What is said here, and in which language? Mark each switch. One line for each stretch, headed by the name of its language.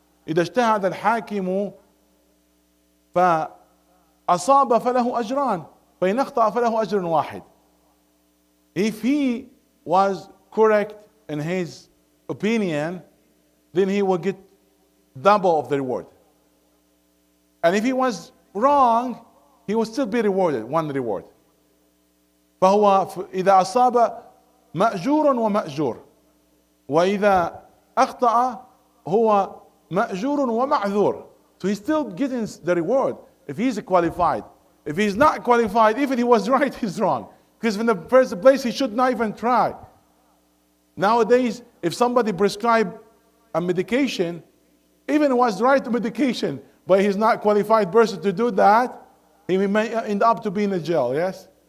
Arabic: إِذَا اجْتَهَدَ الْحَاكِمُ فَأَصَابَ فَلَهُ أَجْران فَإِنْ أَخْطَأَ فَلَهُ أَجْرٌ وَاحِدٌ.
English: If he was correct in his opinion, then he will get double of the reward. And if he was wrong, he will still be rewarded, one reward.
Arabic: فهو إذا أصاب مأجور ومأجور وإذا أخطأ هو مأجور ومعذور.
English: So he's still getting the reward if he's qualified. If he's not qualified, even if he was right, he's wrong. Because in the first place, he should not even try. Nowadays, if somebody prescribes a medication, even it was right medication, but he's not qualified person to do that, he may end up to be in a jail, yes?